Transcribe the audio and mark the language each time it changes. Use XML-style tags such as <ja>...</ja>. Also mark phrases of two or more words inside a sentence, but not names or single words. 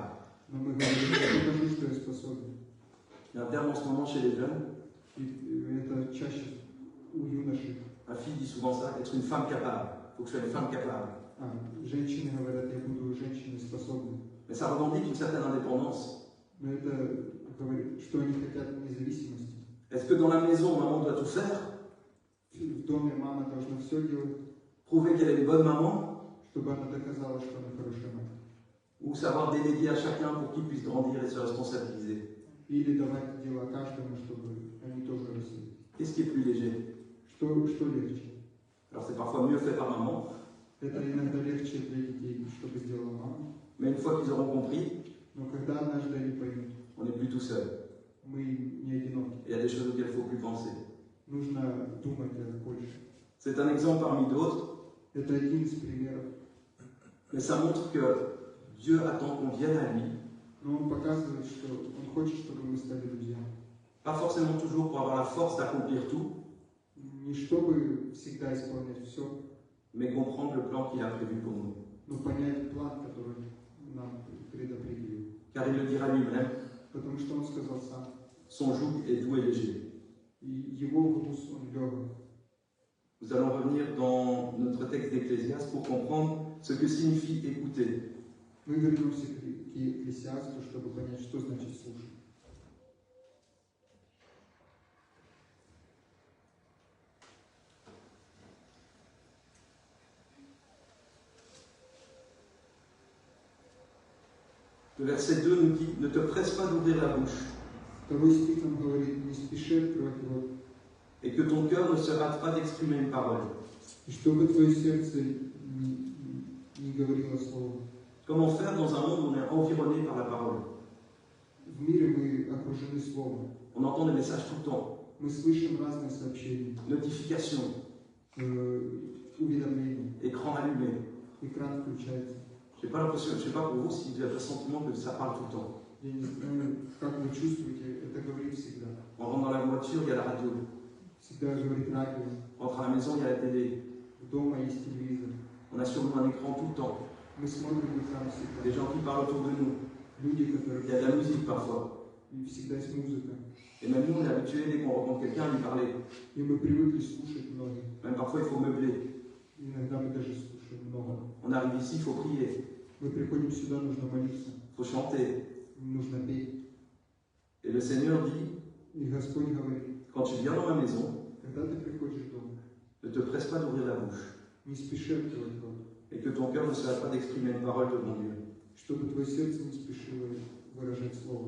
<ru>Но мы говорим, я покажу, что я способен.</ru> <fr>Il y a un terme en ce moment chez les jeunes.</fr> <ru>И это чаще у юношей.</ru> <fr>Ma fille dit souvent ça, être une femme capable. Il faut que je sois une femme capable.</fr> <ru>Женщины говорят, я буду женщиной способной.</ru> <fr>Mais ça revendique une certaine indépendance.</fr> <ru>Но это говорит, что они хотят независимости.</ru> <fr>Est-ce que dans la maison, maman doit tout faire?</fr> <ru>В доме мама должна все делать,</ru> <fr>Prouver qu'elle est une bonne maman?</fr> <ru>чтобы она доказала, что она хорошая мать.</ru> <fr>Ou savoir déléguer à chacun pour qu'il puisse grandir et se responsabiliser?</fr> <ru>Или давать дела каждому, чтобы они тоже росли.</ru> <fr>Qu'est-ce qui est plus léger?</fr> <ru>Что легче?</ru> <fr>Alors c'est parfois mieux fait par maman,</fr> <ru>Это иногда легче для детей, чтобы сделала мама.</ru> <fr>mais une fois qu'ils auront compris,</fr> <ru>Но когда однажды они поймут,</ru> <fr>on n'est plus tout seul.</fr> <ru>мы не одиноки.</ru> <fr>Il y a des choses auxquelles il ne faut plus penser.</fr> <ru>Нужно думать больше.</ru> <fr>C'est un exemple parmi d'autres,</fr> <ru>Это один из примеров.</ru> <fr>mais ça montre que Dieu attend qu'on vienne à lui,</fr> <ru>Но он показывает, что он хочет, чтобы мы стали друзьями.</ru> <fr>pas forcément toujours pour avoir la force d'accomplir tout,</fr> <ru>Не чтобы всегда исполнять все,</ru> <fr>mais comprendre le plan qu'il a prévu pour nous.</fr> <ru>но понять план, который нам предопределил.</ru> <fr>Car il le dira lui-même,</fr> <ru>Потому что он сказал сам,</ru> <fr>son joug est doux et léger.</fr> <ru>и его груз, он легок.</ru> <fr>Nous allons revenir dans notre texte d'Ecclésiaste pour comprendre ce que signifie écouter.</fr> <ru>Мы вернемся к Екклесиасту, чтобы понять, что значит слушать.</ru> <fr>Le verset 2 nous dit, ne te presse pas d'ouvrir la bouche,</fr> <ru>Второй стих нам говорит, не спеши открывать рот,</ru> <fr>et que ton cœur ne se rate pas d'exprimer une parole.</fr> <ru>и чтобы твое сердце не говорило слово.</ru> <fr>Comment faire dans un monde où on est environné par la parole?</fr> <ru>В мире мы окружены словом.</ru> <fr>On entend des messages tout le temps,</fr> <ru>Мы слышим разные сообщения,</ru> <fr>notifications,</fr> <ru>уведомления,</ru> <fr>écran allumé.</fr> <ru>экран включается.</ru> <fr>Je n'ai pas l'impression, je ne sais pas pour vous si vous avez le sentiment que ça parle tout le temps.</fr> <ru>Я не знаю, как вы чувствуете, это говорит всегда.</ru> <fr>On rentre dans la voiture, il y a la radio.</fr> <ru>Всегда говорит радио,</ru> <fr>On rentre à la maison, il y a la télé.</fr> <ru>дома есть телевизор.</ru> <fr>On a sur nous un écran tout le temps.</fr> <ru>Мы смотрим экран</ru> <fr>Des</fr> <ru>всегда.</ru> <fr>gens qui parlent autour de nous.</fr> <ru>Люди,</ru> <fr>Il y a</fr> <ru>которые...</ru> <fr>de la musique parfois.</fr> <ru>И всегда есть музыка.</ru> <fr>Et même nous, on est habitués, dès qu'on rencontre quelqu'un, à lui parler.</fr> <ru>И мы привыкли слушать многих.</ru> <fr>Même parfois, il faut meubler.</fr> <ru>Иногда мы даже слушаем много.</ru> <fr>On arrive ici, il faut prier.</fr> <ru>Мы приходим сюда, нужно молиться,</ru> <fr>Il faut chanter.</fr> <ru>нужно петь.</ru> <fr>Et le Seigneur dit,</fr> <ru>И Господь говорит,</ru> <fr>quand tu viens dans ma maison,</fr> <ru>когда ты приходишь в дом,</ru> <fr>ne te presse pas d'ouvrir la bouche.</fr> <ru>не спеши открывать рот,</ru> <fr>Et que ton cœur ne se hâte pas d'exprimer une parole devant Dieu.</fr> <ru>чтобы твое сердце не спешило выражать Слово.</ru>